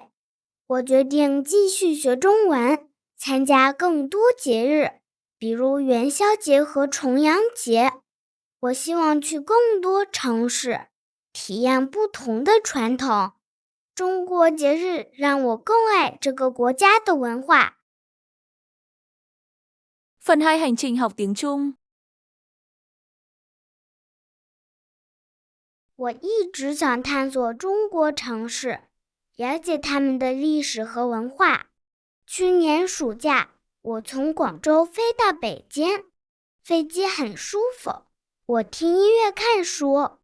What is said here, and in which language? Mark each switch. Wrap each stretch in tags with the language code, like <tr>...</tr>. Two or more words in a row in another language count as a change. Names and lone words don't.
<zh>我决定继续学中文，参加更多节日，比如元宵节和重阳节。我希望去更多城市，体验不同的传统。中国节日让我更爱这个国家的文化。</zh> <vi>Phần 2 hành trình học tiếng Trung。</vi> <zh>我一直想探索中国城市，了解他们的历史和文化。去年暑假，我从广州飞到北京，飞机很舒服，我听音乐看书。</zh>